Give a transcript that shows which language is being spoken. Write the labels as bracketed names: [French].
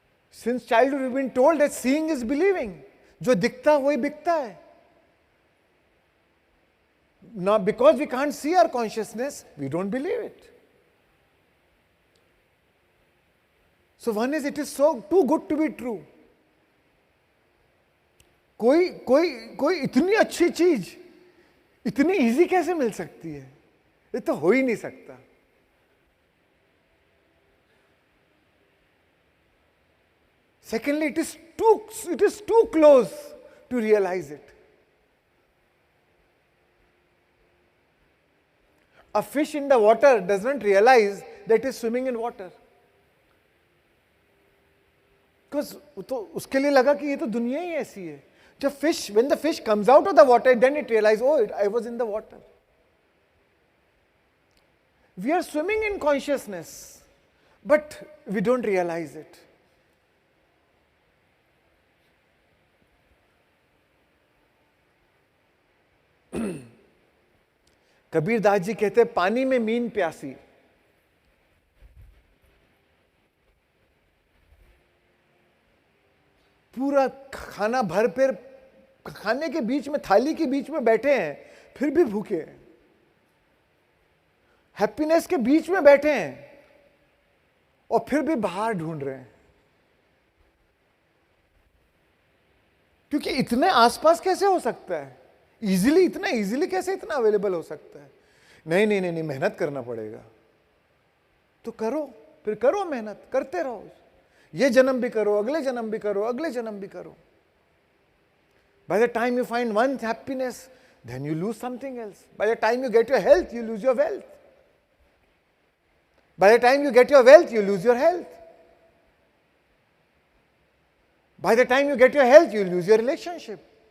[English] Since childhood, we've been told that seeing is believing. [Hindi] जो दिखता वही बिकता है. [English] Now, because we can't see our consciousness, we don't believe it. So one is, it is so too good to be true. [Hindi] कोई इतनी अच्छी चीज इतनी इजी कैसे मिल सकती है? ये तो हो ही नहीं सकता. [English] Secondly, it is too close to realize it. A fish in the water doesn't realize that it is swimming in water. Because [Hindi] उसके लिए लगा कि ये तो दुनिया ही ऐसी है. [English] When the fish comes out of the water, then it realizes, oh, I was in the water. We are swimming in consciousness, but we don't realize it. [Hindi] Kabir Das ji कहते हैं, पानी में मीन प्यासी. पूरा खाना भर पेट खाने के बीच में, थाली के बीच में बैठे हैं, फिर भी भूखे हैं. हैप्पीनेस के बीच में बैठे हैं और फिर भी बाहर ढूंढ रहे हैं. क्योंकि इतने आसपास कैसे हो सकता है? इतना इजीली कैसे इतना अवेलेबल हो सकता है? नहीं, मेहनत करना पड़ेगा. तो करो, फिर करो, मेहनत करते रहो. ये जन्म भी करो, अगले जन्म भी करो, अगले जन्म भी करो. [English] By the time you find one happiness, then you lose something else. By the time you get your health, you lose your wealth. By the time you get your wealth, you lose your health. By the time you get your health, you lose your relationship.